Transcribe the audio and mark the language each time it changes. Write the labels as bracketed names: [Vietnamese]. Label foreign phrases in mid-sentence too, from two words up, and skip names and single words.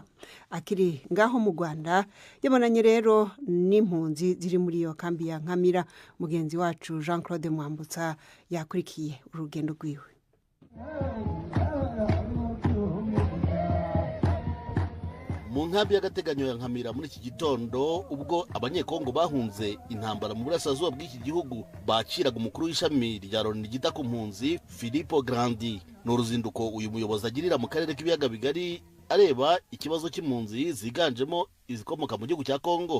[Rundi] Akiri ngaho mu Rwanda yabonanye rero n'impunzi ziri muri iyo kambi ya Nkamira. Mugenzi wacu Jean Claude Mwambutsa yakurikiye urugendo rwiwe. [Kinyarwanda] Mu nkambi y'agateganyo ya Nkamira muri iki gitondo, ubwo abanyekongo bahunze intambara mu burasirazuba bw'iki gihugu bakiraga umukuru w'ishami rya Loni ryita ku mpunzi Filippo Grandi. Ni uruzinduko uyu muyobozi agirira mu karere k'ibiyaga bigari areba ikibazo cy'impunzi ziganjemo izikomoka mu gihugu cya Kongo.